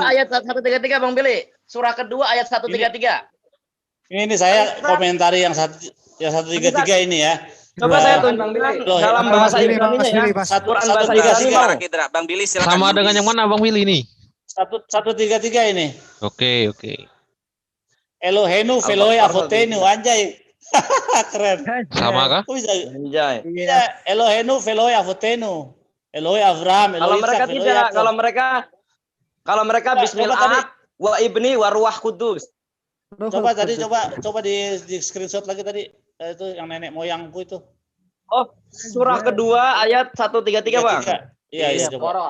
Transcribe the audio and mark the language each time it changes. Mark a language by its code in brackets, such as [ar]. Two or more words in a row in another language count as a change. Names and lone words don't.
[id] ayat 133 Bang Billy. Surah kedua ayat 133. ini saya komentari yang 133 ini ya. Coba saya Bang tunjukkan Billy. dalam Mas bahasa Billy, Ibrani Mas Billy, ya. Mas. Quran Satu bahasa tiga Ibrani tiga. mau. Sekarang Bang Billy silakan. Sama Bang dengan Billy. yang mana Bang Willy ini? 133 ini. Oke. [he] אלוהינו ואלוהי אבותינו anjay. [id] Keren. Sama kah? Kok bisa? Anjay. Iya, [he] אלוהינו ואלוהי אבותינו. אלוהי אברהם, [id] Kalau Elohe mereka Ishak, Elohe tidak, Yakub. kalau mereka Coba bismillah tadi. [ar] وابن وروح قدس. [id] Coba di screenshot lagi tadi. Itu yang nenek moyangku itu. Oh, surah kedua ayat 133 Bang. Iya, coba.